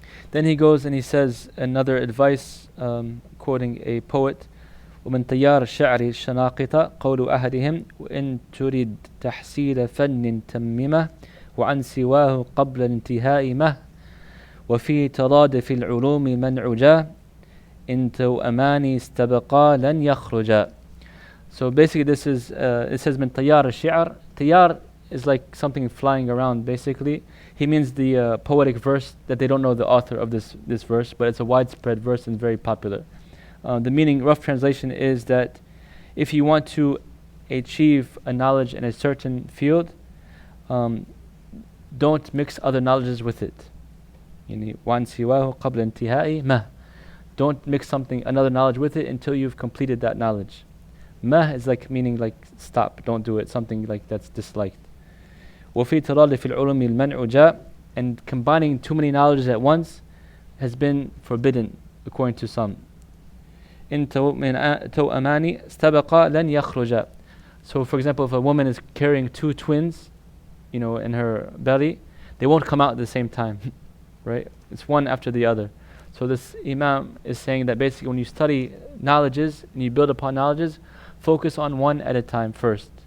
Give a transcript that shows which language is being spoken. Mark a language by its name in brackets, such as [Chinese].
[English] Then he goes and he says another advice, quoting a poet, [Arabic] ومن تيار الشعر الشناقطة قول أحدهم وإن تريد تحصيل فن تممه وعن سواه قبل انتهاء مه وفي ترادف العلوم منع جاء إن توأمان استبقا لن يخرجا. [English] So basically this is, it says [Arabic] من تيار الشعر. [English] Tayar is like something flying around basically. He means the poetic verse that they don't know the author of this verse, but it's a widespread verse and very popular. The meaning, rough translation, is that if you want to achieve a knowledge in a certain field, don't mix other knowledges with it. [Arabic] وَعَنْ سِوَاهُ قَبْلَ انْتِهَاءِ مَهْ. [English] Don't mix another knowledge with it until you've completed that knowledge. Mah is meaning stop, don't do it, something that's disliked. [Arabic] وَفِي تَرَادِفِ الْعُلُمِ الْمَنْعُ جَاء. [English] And combining too many knowledges at once has been forbidden, according to some. [Arabic] إن توأمان استبقا لن يخرجا. [English] So for example, if a woman is carrying two twins, in her belly, they won't come out at the same time, right? It's one after the other. So this Imam is saying that basically when you study knowledges and you build upon knowledges, focus on one at a time first.